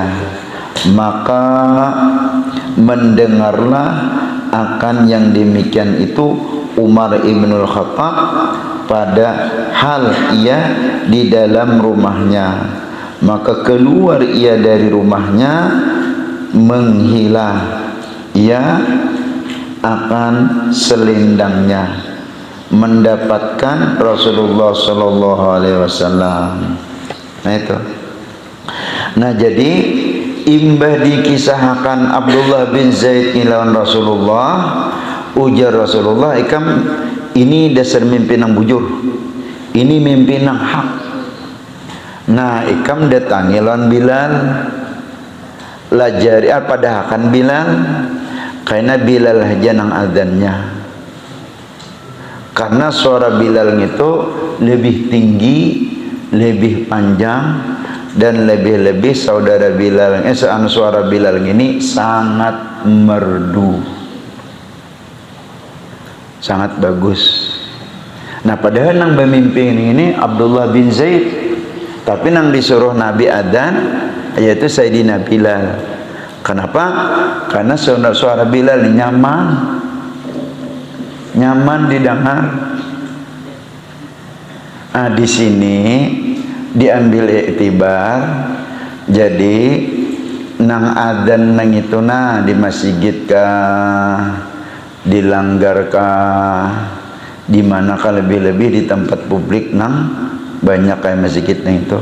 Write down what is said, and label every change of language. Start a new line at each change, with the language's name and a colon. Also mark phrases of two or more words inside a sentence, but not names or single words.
Indonesian: Maka mendengarlah akan yang demikian itu Umar ibnul Khattab pada hal ia di dalam rumahnya. Maka keluar ia dari rumahnya, menghilang ia akan selendangnya, mendapatkan Rasulullah
Arabic: صلى الله عليه وسلم.
Indonesian: Nah itu.
Banjar: Nah jadi imbah dikisahkan Abdullah bin Zaid lawan Rasulullah, ujar Rasulullah, ikam ini dasar mimpi nang bujur, ini mimpi nang hak. Nah ikam datangi lawan Bilal, lajari pada akan Bilal, karena Bilal aja nang adzannya.
Indonesian: Karena suara Bilal itu lebih tinggi, lebih panjang, dan lebih-lebih saudara Bilal, suara Bilal ini sangat merdu, sangat bagus.
Banjar: Nah padahal nang pemimpin ini Abdullah bin Zaid, tapi nang disuruh Nabi adzan yaitu Sayyidina Bilal.
Indonesian: Kenapa? Karena suara Bilal nyaman didengar. Nah di sini diambil iktibar.
Banjar: Jadi nang adzan nang itu di masjid kah, di langgar kah, di manakah, lebih-lebih di tempat publik nang banyak kayak masjid nang itu.